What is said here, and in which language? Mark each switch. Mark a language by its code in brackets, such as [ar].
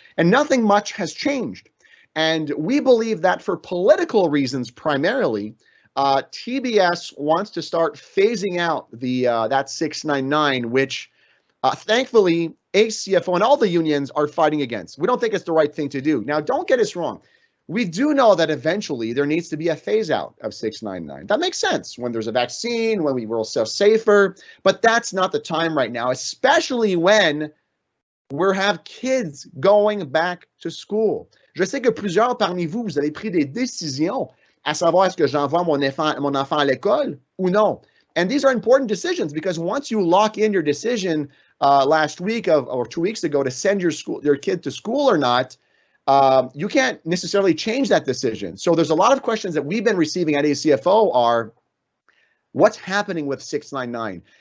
[en] And nothing much has changed. And we believe that for political reasons primarily, TBS wants to start phasing out that 699, which thankfully ACFO and all the unions are fighting against. We don't think it's the right thing to do. Now, don't get us wrong. We do know that eventually there needs to be a phase out of 699. That makes sense when there's a vaccine, when we will sell safer, but that's not the time right now, especially when we have kids going back to school. [fr] Je sais que plusieurs parmi vous, vous avez pris des décisions à savoir est-ce que j'envoie mon enfant à l'école ou non. [en] And these are important decisions because once you lock in your decision last week or 2 weeks ago to send your kid to school or not, you can't necessarily change that decision. So there's a lot of questions that we've been receiving at ACFO are, what's happening with 699?